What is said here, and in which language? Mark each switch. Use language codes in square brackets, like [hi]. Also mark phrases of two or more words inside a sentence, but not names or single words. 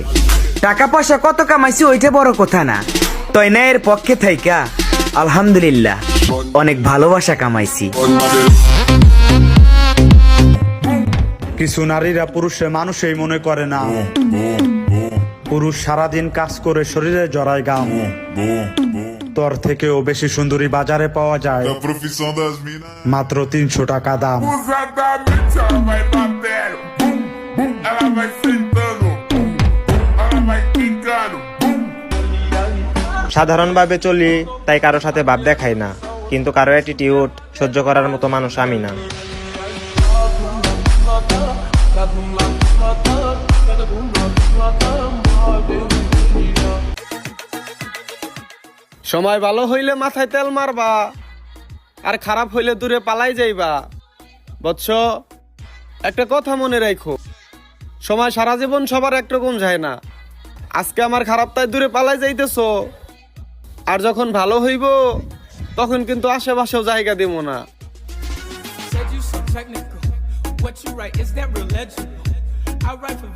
[bn] টাকা পয়সা কত কামাইছি ওইটা বড় কথা না, তয় ন্যায়ের পক্ষে থাইকা আলহামদুলিল্লাহ অনেক ভালোবাসা কামাইছি। কিছু নারীরা পুরুষের মানুষই মনে করে না। পুরুষ সারাদিন কাজ করে শরীরে জড়ায় গাম। তোর থেকেও বেশি সুন্দরী বাজারে পাওয়া যায় [pt] A profissão das minas. [bn] মাত্র 300 টাকা দাম। [pt] Usadamente ela vai batendo. Bum, bum. Ela vai sentando. Bum, bum. Ela vai quicando. Bum. [bn] সাধারণভাবে চলি, তাই কারো সাথে ভাব দেখাই না, কিন্তু কারো অ্যাটিটিউড সহ্য করার মতো মানুষ আমি না। সময় ভালো হইলে মাথায় তেল মারবা, আর খারাপ হইলে দূরে পালাই যাইবা। বৎস, একটা কথা মনে রাখো, সময় সারা জীবন সবার একরকম যায় না। আজকে আমার খারাপ তাই দূরে পালাই যাইতেছো, আর যখন ভালো হইব তখন কিন্তু আশেপাশেও জায়গা দিব না। [en] Said you so technical. What you write, is that real legible? I write for